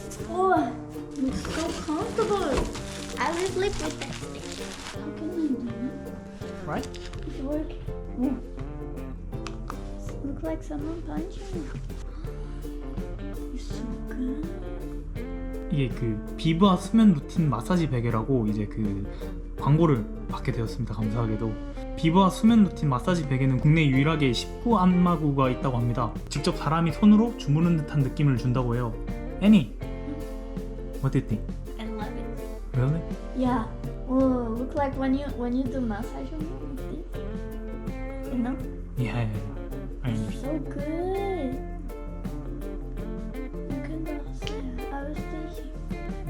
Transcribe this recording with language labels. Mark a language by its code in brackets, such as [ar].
[en] Oh, it's so comfortable. I will sleep with that stick. How can I do that? Right? It's working. Oh. Look like someone punched me. It's so good. [ko] 이게 그 비브아 수면 루틴 마사지 베개라고 이제 그 광고를 받게 되었습니다. 감사하게도 비브아 수면 루틴 마사지 베개는 국내 유일하게 19 안마구가 있다고 합니다. 직접 사람이 손으로 주무르는 듯한 느낌을 준다고 해요. [en] Annie, what do you think? I love it. Really? Yeah. Oh, look like when you do massage on me with this. You know? Yeah. I understand. So good. You can just I was thinking.